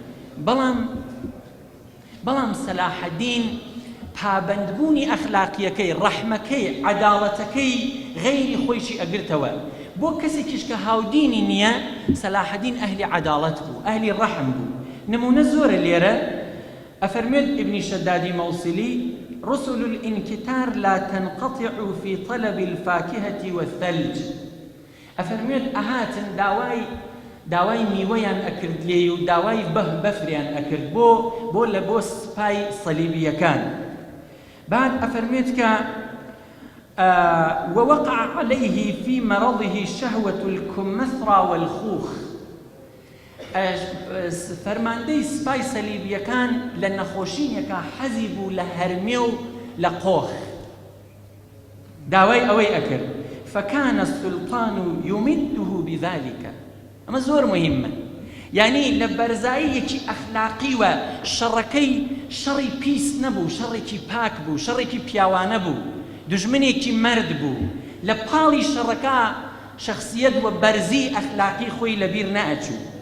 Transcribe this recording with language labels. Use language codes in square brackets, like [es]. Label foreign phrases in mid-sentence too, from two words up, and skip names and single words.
[ckb] بەڵام سەلاحەدین پابەندبوونی ئەخلاقیەکەی، ڕەحمەکەی، عەداڵەتەکەی غەیری خۆیشی ئەگرتەوە، بۆ کەسێکیش کە هاودینی نییە سەلاحەدین ئەهلی عەداڵەت بوو، ئەهلی ڕەحم بوو. نمونە زۆرە لێرە ئەفەرمێت ئیبنی شەدادی مەوسیلی [ar] رسل الانكتار لا تنقطع في طلب الفاكهة والثلج. [ckb] ئەفەرمێت ئەهاتن داوای میوەیان ئەکرد لێی و داوای بەفریان ئەکرد بۆ سپای سەلیبیەکان. [ar] بعد [ckb] ئەفەرمێت کە [ar] ووقع عليه في مرضه شهوة الكمثرى والخوخ. [ckb] فەرماندەی سپای سەلیبیەکان لە نەخۆشینێکە حەزی بوو لە هەرمێ و لە قۆخ، داوای ئەوەی ئەکرد. [ar] فكان السلطان يمده بذلك. [ckb] ئەمە زۆر مهمە، یعنی لە بەرزاییەکی ئەخلاقی وە شەڕی پیس نەبوو، شەڕێکی پاک بوو، شەڕێکی پیاوانە بوو، دژمنێکی مرد بوو. لە پاڵی شەڕەکە شەخسیەت و بەرزی ئەخلاقی خۆی لەبیر نەئەچوو.